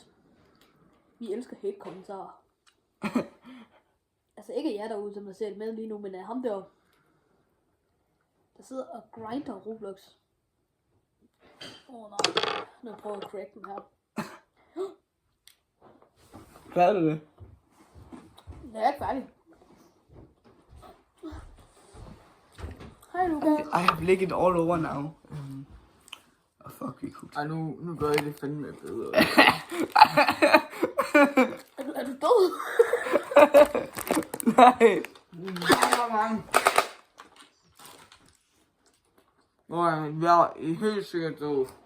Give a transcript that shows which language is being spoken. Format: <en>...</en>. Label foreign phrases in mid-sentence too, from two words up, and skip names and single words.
<da>Vi elsker hate-kommentarer. Altså ikke jer derude, som der ser det med lige nu, men ham der sidder og grinder Roblox. Nej. Nu prøver jeg at crack den her. Klarede du det? Jeg er ikke færdig. Hej Lukas.</da> <en>I have licked it all over now.</en> <da>Og fuck, vi kunne. Ej, nu gør jeg det fandme bedre. Er du død? Nej. Jeg er helt sikkert død.</da>